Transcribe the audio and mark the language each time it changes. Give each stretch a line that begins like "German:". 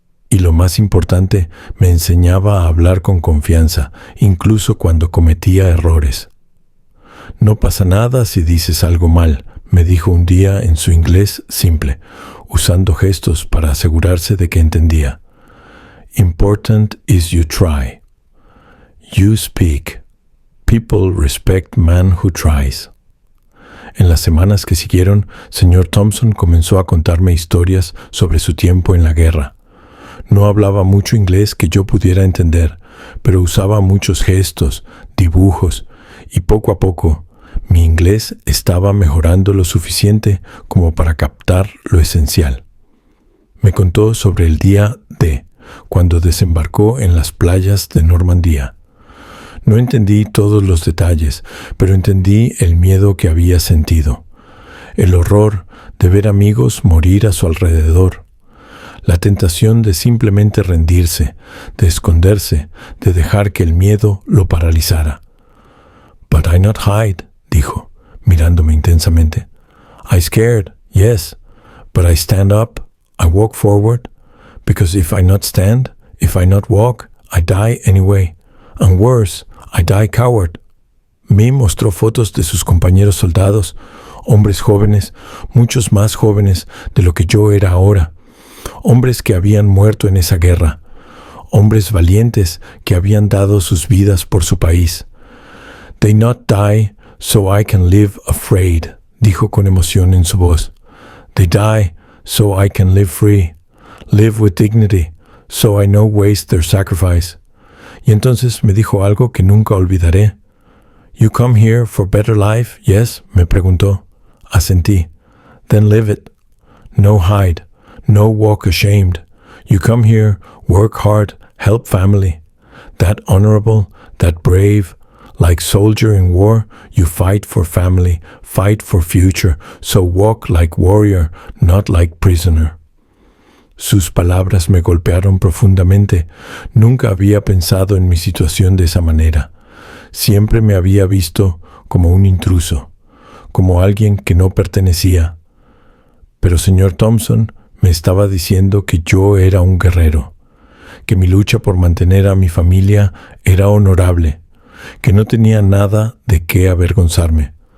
Spanish: Y lo más importante, me enseñaba a hablar con confianza, incluso cuando cometía errores. No pasa nada si dices algo mal, me dijo un día en su inglés simple, usando gestos para asegurarse de que entendía.
English: Important is you try. You speak. People respect man who tries.
Spanish: En las semanas que siguieron, Sr. Thompson comenzó a contarme historias sobre su tiempo en la guerra. No hablaba mucho inglés que yo pudiera entender, pero usaba muchos gestos, dibujos, y poco a poco, mi inglés estaba mejorando lo suficiente como para captar lo esencial. Me contó sobre el día D, cuando desembarcó en las playas de Normandía. No entendí todos los detalles, pero entendí el miedo que había sentido, el horror de ver amigos morir a su alrededor, la tentación de simplemente rendirse, de esconderse, de dejar que el miedo lo paralizara.
English: But I not hide,
Spanish: dijo, mirándome intensamente.
English: I scared, yes, but I stand up, I walk forward, because if I not stand, if I not walk, I die anyway, and worse, I die coward.
Spanish: Me mostró fotos de sus compañeros soldados, hombres jóvenes, muchos más jóvenes de lo que yo era ahora, hombres que habían muerto en esa guerra, hombres valientes que habían dado sus vidas por su país.
English: They not die so I can live afraid,
Spanish: dijo con emoción en su voz.
English: They die so I can live free, live with dignity, so I no waste their sacrifice.
Spanish: Y entonces me dijo algo que nunca olvidaré.
English: You come here for better life, yes?
Spanish: Me preguntó. Asentí.
English: Then live it. No hide. No walk ashamed. You come here, work hard, help family. That honorable, that brave, like soldier in war, you fight for family, fight for future, so walk like warrior, not like prisoner.
Spanish: Sus palabras me golpearon profundamente. Nunca había pensado en mi situación de esa manera. Siempre me había visto como un intruso, como alguien que no pertenecía. Pero Sr. Thompson me estaba diciendo que yo era un guerrero, que mi lucha por mantener a mi familia era honorable, que no tenía nada de qué avergonzarme.